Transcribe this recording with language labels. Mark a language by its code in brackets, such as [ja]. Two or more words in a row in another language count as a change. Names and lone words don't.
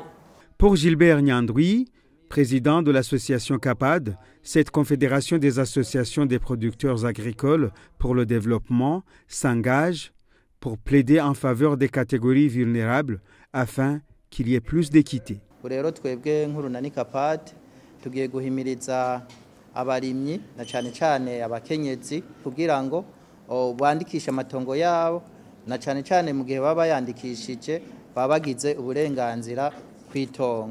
[fr] Pour Gilbert Nyandwi, président de l'association CAPAD, cette confédération des associations des producteurs agricoles pour le développement s'engage pour plaider en faveur des catégories vulnérables afin qu'il y ait plus d'équité. [rn] Rero twebwe nk'urunani CAPAD tugiye guhimiriza abarimyi na cyane abakenyezi kugira ngo bandikishe amatongo yabo na cyane mu gihe baba yandikishije baba bagize uburenganzira kwitongo.